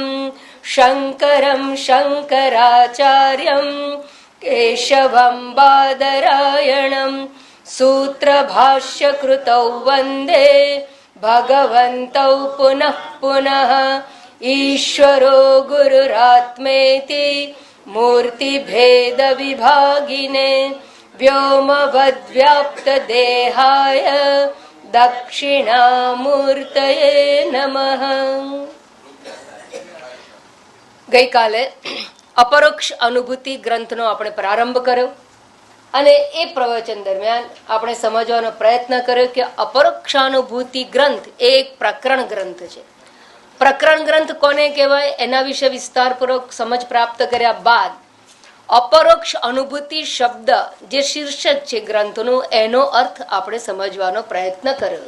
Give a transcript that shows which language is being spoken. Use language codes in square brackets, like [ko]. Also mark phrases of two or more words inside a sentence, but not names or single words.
[sa] शङ्करं शङ्कराचार्यं केशवं बादरायणं सूत्रभाष्यकृतौ वन्दे भगवन्तौ पुनः पुनः। ईश्वरो गुरुरात्मेति मूर्तिभेदविभागिने व्योमवद्व्याप्तदेहाय दक्षिणामूर्तये नमः। [gu] ગઈકાલે અપરોક્ષ અનુભૂતિ ગ્રંથનો આપણે પ્રારંભ કર્યો અને એ પ્રવચન દરમિયાન આપણે સમજવાનો પ્રયત્ન કર્યો કે અપરોક્ષાનુભૂતિ ગ્રંથ એ એક પ્રકરણ ગ્રંથ છે. પ્રકરણ ગ્રંથ કોને કહેવાય એના વિશે વિસ્તારપૂર્વક સમજ પ્રાપ્ત કર્યા બાદ અપરોક્ષ અનુભૂતિ શબ્દ જે શીર્ષક છે ગ્રંથનું એનો અર્થ આપણે સમજવાનો પ્રયત્ન કર્યો.